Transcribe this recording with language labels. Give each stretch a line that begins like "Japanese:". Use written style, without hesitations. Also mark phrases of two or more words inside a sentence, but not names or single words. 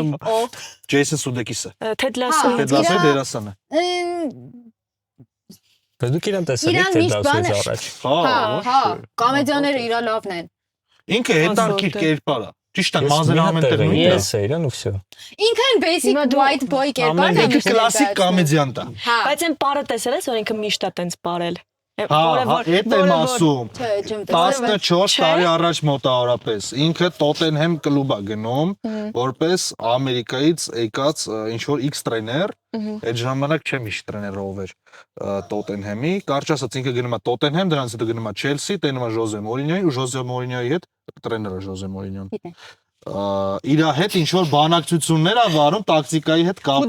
Armenian: Jason Sudeikis-ը։ Ted Lasso-ի դերասանը։ Բայց դուք իրան տեսել եք Ted Lasso-ից առաջ։ Հա, կոմեդիաները իրա լավն են։ Ինքը հետարքիր կերպար է։ Ճիշտ է, մազերամենտեղ նույնն է։ Իրան ու всё։ Ինքն
English: basic white boy
Armenian: կերպարն է։ Ինքը կլասիկ կոմեդիանտ է։ Բայց այն պարը տեսել ես, որ ինքը միշտ է տենց պարել։ Այդ եմ ասում։ Չէ, ջեմ 14 տարի առաջ մոտավորապես ինքը Tottenham կլուբ է գնում, որպես Ամերիկայից եկած ինչ որ X տրեներ, այդ ժամանակ չեմ իշ տրեները ով էր Tottenham-ի, կարճ ասած ինքը գնում է Tottenham, դրանից հետո գնում է Chelsea, տենում է Ժոզե Մորինյոյի ու Ժոզե Մորինյոյի հետ տրեները Ժոզե Մորինյոն։ Իր հետ ինչ որ բանակցություններ ա վարում տակտիկայի հետ կապված։